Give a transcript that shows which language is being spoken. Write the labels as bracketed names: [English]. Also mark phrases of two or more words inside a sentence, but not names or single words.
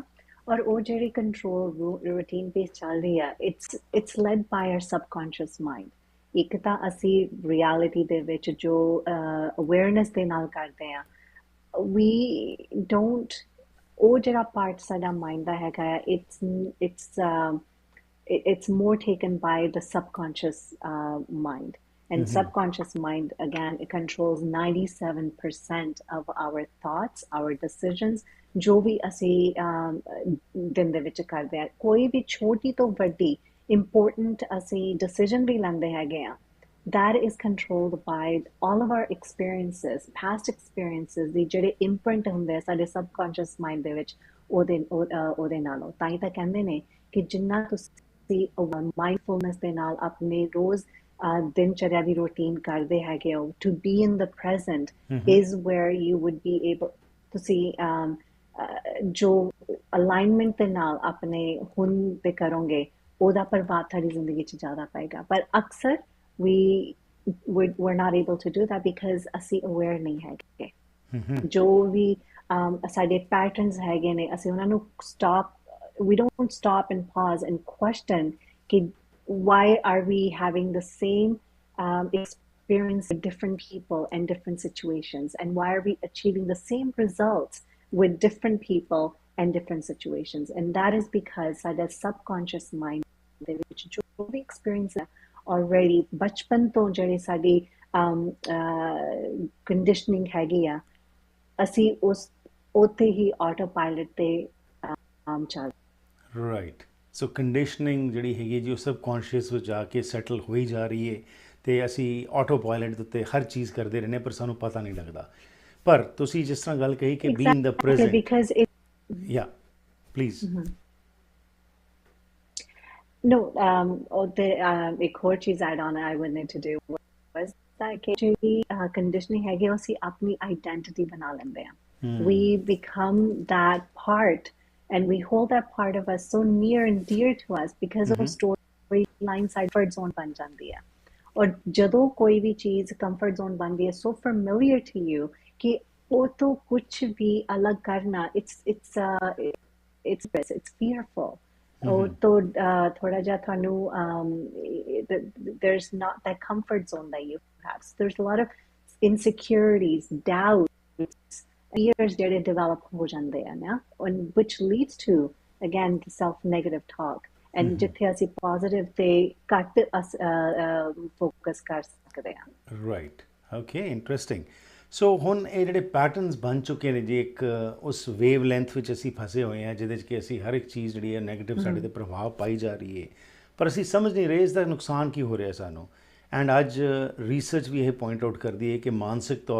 [Punjabi] ਔਰ ਉਹ ਜਿਹੜੀ [English] control routine base [Punjabi] ਚੱਲ ਰਹੀ ਆ, [English] it's led by our subconscious mind. [Punjabi] ਇੱਕ ਤਾਂ ਅਸੀਂ ਰਿਐਲਿਟੀ ਦੇ ਵਿੱਚ ਜੋ ਅਵੇਅਰਨੈਸ ਦੇ ਨਾਲ ਕਰਦੇ ਹਾਂ, [English] we don't, [Punjabi] ਉਹ ਜਿਹੜਾ ਪਾਰਟ ਸਾਡਾ ਮਾਈਂਡ ਦਾ ਹੈਗਾ ਆ, [English] it's more taken by the subconscious mind. And subconscious mind, again, it controls 97% of our thoughts, our decisions, [Punjabi] ਜੋ ਵੀ ਅਸੀਂ ਦਿਨ ਦੇ ਵਿੱਚ ਕਰਦੇ ਹਾਂ। ਕੋਈ ਵੀ ਛੋਟੀ ਤੋਂ ਵੱਡੀ ਇੰਪੋਰਟੈਂਟ ਅਸੀਂ ਡਿਸੀਜਨ ਵੀ ਲੈਂਦੇ ਹੈਗੇ ਆ, [English] that is controlled by all of our experiences, past experiences, [Punjabi] ਦੀ ਜਿਹੜੇ imprint ਹੁੰਦੇ ਆ ਸਾਡੇ [English] subconscious mind [Punjabi] ਦੇ ਵਿੱਚ, ਉਹਦੇ ਨਾਲੋਂ। ਤਾਂ ਹੀ ਤਾਂ ਕਹਿੰਦੇ ਨੇ ਕਿ ਜਿੰਨਾ ਤੁਸੀਂ mindfulness ਦੇ ਨਾਲ ਆਪਣੇ ਰੋਜ਼ ਦਿਨਚਰਿਆ ਦੀ ਰੂਟੀਨ ਕਰਦੇ ਹੈਗੇ ਹੋ, [English] to be in the present is where you would be able, [Punjabi] ਤੁਸੀਂ ਜੋ ਅਲਾਈਨਮੈਂਟ ਦੇ ਨਾਲ ਆਪਣੇ ਹੁਣ ਤੇ ਕਰੋਗੇ ਉਹਦਾ ਪ੍ਰਭਾਵ ਤੁਹਾਡੀ ਜ਼ਿੰਦਗੀ 'ਚ ਜ਼ਿਆਦਾ ਪਏਗਾ। ਪਰ ਅਕਸਰ [English] we're not able to do that because [Punjabi] ਅਸੀਂ aware ਨਹੀਂ ਹੈਗੇ। ਜੋ ਵੀ ਸਾਡੇ ਪੈਟਰਨਸ ਹੈਗੇ ਨੇ, ਅਸੀਂ ਉਹਨਾਂ ਨੂੰ [English] we don't stop and pause and question ਕਿ why are we having the same experience with different people and different situations? And why are we achieving the same results with different people and different situations? And that is because our subconscious mind [Punjabi] ਦੇ ਵਿੱਚ ਜੋ ਵੀ ਐਕਸਪੀਰੀਅੰਸ ਹੈ ਆਲਰੇਡੀ ਬਚਪਨ ਤੋਂ ਜਿਹੜੀ ਸਾਡੀ ਕੰਡੀਸ਼ਨਿੰਗ ਹੈਗੀ ਆ ਅਸੀਂ ਉਸ ਉੱਥੇ ਹੀ [English] auto pilot [Punjabi] ਤੇ ਚੱਲ [English] right so [Punjabi] ਕੰਡੀਸ਼ਨਿੰਗ ਜਿਹੜੀ ਹੈਗੀ ਜੀ ਉਹ ਸਬਕੌਂਸ਼ੀਅਸ ਵਿੱਚ ਜਾ ਕੇ ਸੈਟਲ ਹੋਈ ਜਾ ਰਹੀ ਹੈ ਅਤੇ ਅਸੀਂ [English] auto pilot [Punjabi] ਦੇ ਉੱਤੇ ਹਰ ਚੀਜ਼ ਕਰਦੇ ਰਹਿੰਦੇ ਪਰ ਸਾਨੂੰ ਪਤਾ ਨਹੀਂ ਲੱਗਦਾ ਪਰ ਤੁਸੀਂ ਜਿਸ ਤਰ੍ਹਾਂ ਗੱਲ ਕਹੀ ਕਿ [English] be in the present ya please No, [Hindi] एक और चीज [English] add on I wanted to do was that कि [Punjabi] ਜਿਹੜੀ conditioning ਹੈਗੀ ਉਹ ਅਸੀਂ ਆਪਣੀ identity ਬਣਾ ਲੈਂਦੇ ਹਾਂ. [English] We become that part and we hold that part of us so near and dear to us because of storyline comfort zone [Punjabi] ਬਣ ਜਾਂਦੀ ਹੈ. ਔਰ ਜਦੋਂ ਕੋਈ ਵੀ ਚੀਜ਼ [English] comfort zone [Punjabi] ਬਣਦੀ ਹੈ [English] so familiar to you [Punjabi] ਕਿ ਉਹ ਤੋਂ ਕੁਝ ਵੀ ਅਲੱਗ ਕਰਨਾ [English] it's fearful. [Punjabi] ਤਾਂ ਥੋੜ੍ਹਾ ਜਾ ਥਾਨੂੰ [English] there's not that comfort zone that you have. So there's a lot of insecurities, doubts, fears that develop [Punjabi] ਹੋ ਜਾਂਦੇ ਹੈਂ ਨਾ, [English] and which leads to again the self-negative talk. [Punjabi] And जिथे ਅਸੀਂ positive ਤੇ ਘੱਟ focus ਕਰ ਸਕਦੇ ਹਾਂ. [English] Right. Okay, interesting. [Punjabi] ਸੋ ਹੁਣ ਇਹ ਜਿਹੜੇ ਪੈਟਰਨਸ ਬਣ ਚੁੱਕੇ ਨੇ ਜੀ ਇੱਕ ਉਸ [English] wave length [Punjabi] ਵਿੱਚ ਅਸੀਂ ਫਸੇ ਹੋਏ ਹਾਂ ਜਿਹਦੇ 'ਚ ਕਿ ਅਸੀਂ ਹਰ ਇੱਕ ਚੀਜ਼ ਜਿਹੜੀ ਹੈ ਨੈਗੇਟਿਵ ਸਾਡੇ 'ਤੇ ਪ੍ਰਭਾਵ ਪਾਈ ਜਾ ਰਹੀ ਹੈ ਪਰ ਅਸੀਂ ਸਮਝ ਨਹੀਂ ਰਹੇ ਇਸ ਦਾ ਨੁਕਸਾਨ ਕੀ ਹੋ ਰਿਹਾ ਸਾਨੂੰ ਐਂਡ ਅੱਜ ਰਿਸਰਚ ਵੀ ਇਹ [English] point out [Punjabi] ਕਰਦੀ ਹੈ ਕਿ ਮਾਨਸਿਕ ਤੌਰ